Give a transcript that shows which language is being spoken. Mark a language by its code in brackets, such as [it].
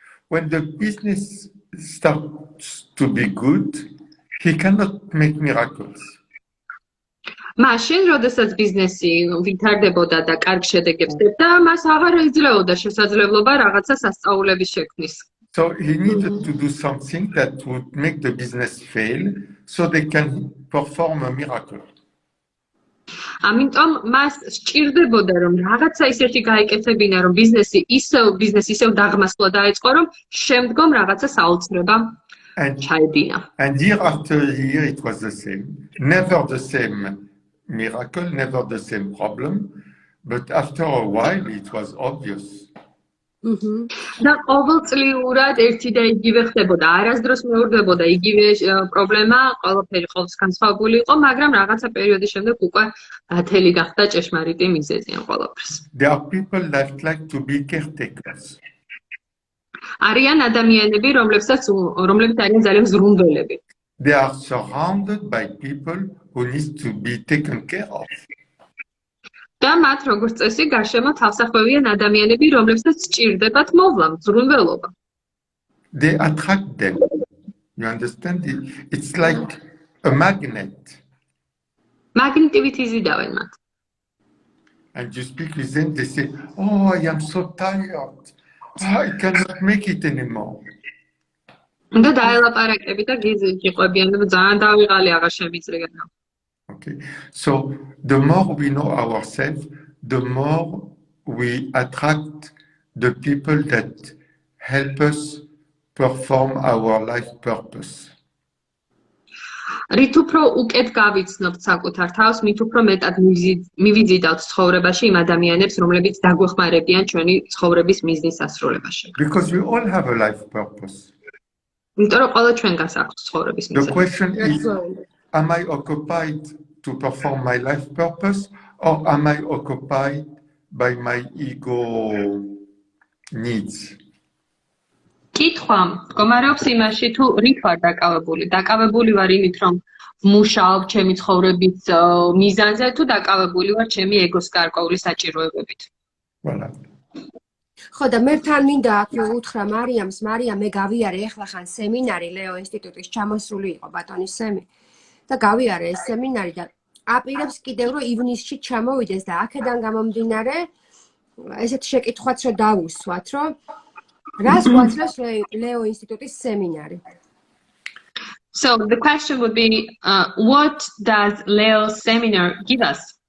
[en] When the business starts to be good, he cannot make miracles. [ka] მაშინ, როდესაც ბიზნესი ვითარდებოდა და კარგ შედეგებს დებდა, მას აღარ ეძლეოდა შესაძლებლობა რაღაცა სასწაულების შექმნის. [en] So he needed to do something that would make the business fail so they can perform a miracle. [ka] ამიტომ მას სჭირდებოდა რომ რაღაცა ისეთი გაიკეთებინა, რომ ბიზნესი ისევ დაღმასვლა დაეწყო, რომ შემდგომ რაღაცა საოცრება ჩაედინა. [en] And year after year it was the same. Never the same miracle, never the same problem, but after a while it was obvious. [ka] და ყოველწლიურად ერთი და იგივე ხდებოდა, არასდროს მეორდებოდა იგივე პრობლემა, ყველაფერი ყოველთვის განსხვავებული იყო, მაგრამ რაღაცა პერიოდის შემდეგ უკვე ათელი გახდა ჭეშმარიტი მიზეზი ამ ყველაფერს. [en] There are people that like to be caretakers. [ka] არიან ადამიანები, რომლებიც არიან ძალიან ზრუნველები. [en] They are surrounded by people who need to be taken care of. [ka] და მათ როგორც წესი გარშემო თავსახვევიან ადამიანები, რომლებსაც სჭირდებათ მოვლა, ზრუნველობა. [en] They attract them. You understand? It's like a magnet. [ka] მაგნიტივით იზიდავენ მათ. [en] And you speak with them, they say, oh, I am so tired. I cannot make it anymore. [ka] და დაელაპარაკები და გიყვებიან, ძალიან დავიღალი, აღარ შემიძლია. [en] Okay, so the more we know ourselves, the more we attract the people that help us perform our life purpose. [ka] რით უფრო უკეთ გავიცნობთ საკუთარ თავს, მით უფრო მეტად მივიზიდავთ ცხოვრებაში იმ ადამიანებს, რომლებიც დაგვეხმარებიან ჩვენი ცხოვრების მიზნის დასრულებაში. [en] Because we all have a life purpose. [ka] იმიტომ რომ ყველა ჩვენგანს აქვს ცხოვრების მიზეზი. [en] The question is, am I occupied to perform my life purpose, or am I occupied by my ego needs? [ka] კითხვა მდგომარეობს იმაში, თუ რით ვარ დაკავებული. დაკავებული ვარ იმით, რომ ვმუშაობ ჩემი ცხოვრების მიზანზე, თუ დაკავებული ვარ ჩემი ეგოს გარკვეული საჭიროებებით. [fr] Voilà. [ka] ხო და მე თან მინდა აქ უთხრა მარიამს, მარიამ, მე გავიარე ეხლა ხან სემინარი ლეო.ინსტიტუტის ჩამოსული იყო ბატონის სემი. და გავიარე ეს სემინარი და აპირებს კიდევ რომ ივნისში ჩამოვიდეს და აქედან გამომდინარე ესეთ შეკითხვაც რომ დავუსვათ, რომ რას გვაძლევს ლეო.ინსტიტუტის სემინარი? [en] So the question would be, what does Leo's seminar give us?